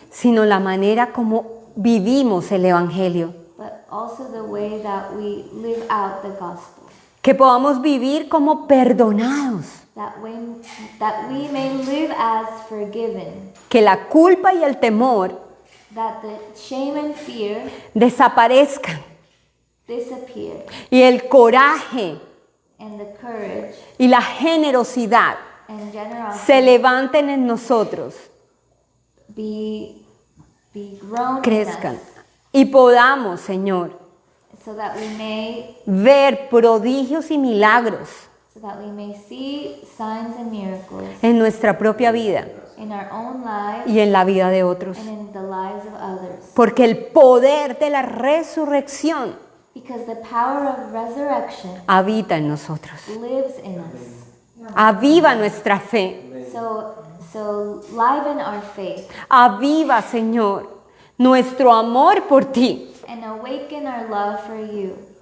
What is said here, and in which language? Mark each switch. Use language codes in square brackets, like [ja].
[es] sino la manera como vivimos el Evangelio. [en] but also the way that we live out the gospel. [es] Que podamos vivir como perdonados, [en] That we may live as forgiven. [es] que la culpa y el temor [en] That the shame and fear [es] desaparezcan [en] disappear. [es] y el coraje [en] And the courage [es] y la generosidad [en] and generosity [es] se levanten en nosotros, [en] be grown [es] crezcan [en] in us, [es] y podamos, Señor, [en] so that we may [es] ver prodigios y milagros [en] see signs and miracles [es] en nuestra propia vida [en] in our own lives [es] y en la vida de otros. [en] and in the lives of others. [es] Porque el poder de la resurrección [en] Because the power of resurrection [es] habita en nosotros. [en] lives in us. [es] Aviva nuestra fe. [en] So liven our faith [es] Aviva, Señor, nuestro amor por ti. [en] and awaken our love for you.